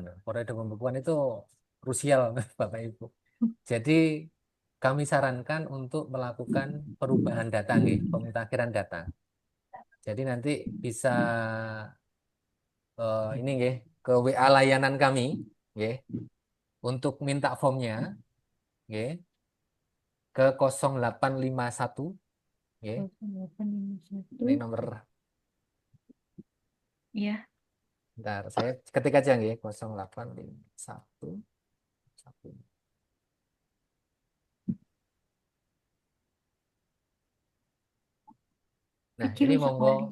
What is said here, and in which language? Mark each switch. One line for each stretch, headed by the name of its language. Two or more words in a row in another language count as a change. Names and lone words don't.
Indonesian: Periode pembukuan itu krusial Bapak Ibu. Jadi kami sarankan untuk melakukan perubahan data nggih, pemutakhiran data. Jadi nanti bisa ini nggih ke WA layanan kami nggih untuk minta formnya nggih ke 0851 nggih. Ini nomor Iya. bentar, saya ketik aja nggih 0851 1. Nah, ini monggo.